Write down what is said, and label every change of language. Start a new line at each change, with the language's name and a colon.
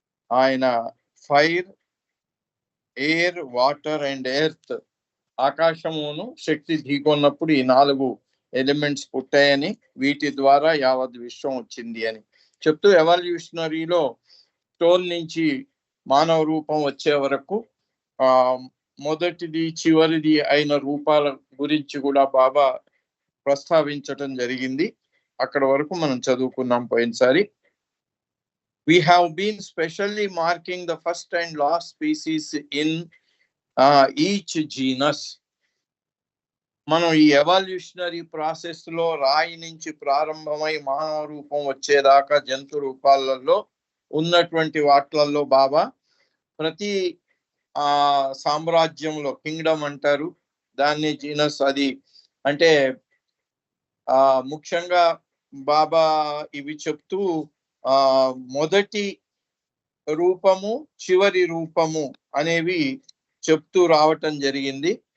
Telugu: ఆయన
English: fire, air, water and earth,
Telugu: ఆకాశమును శక్తి ఢీకొన్నప్పుడు ఈ 4 ఎలిమెంట్స్ పుట్టాయని, వీటి ద్వారా యావత్ విశ్వం వచ్చింది అని చెప్తూ ఎవల్యూషనరీలో స్టోన్ నుంచి మానవ రూపం వచ్చే వరకు మొదటిది చివరిది అయిన రూపాల గురించి కూడా బాబా ప్రస్తావించటం జరిగింది. అక్కడ వరకు మనం చదువుకున్నాం పోయినసారి.
English: We have been specially marking the first and last species in each genus.
Telugu: మనం ఈ ఎవల్యూషనరీ ప్రాసెస్ లో రాయి నుంచి ప్రారంభమై మానవ రూపం వచ్చేదాకా జంతు రూపాలలో ఉన్నటువంటి వాట్లలో బాబా ప్రతి సామ్రాజ్యంలో, కింగ్డమ్ అంటారు దాన్ని, జీనస్ అది అంటే ముఖ్యంగా బాబా ఇవి చెప్తూ మొదటి రూపము, చివరి రూపము అనేవి చెప్తూ రావటం జరిగింది.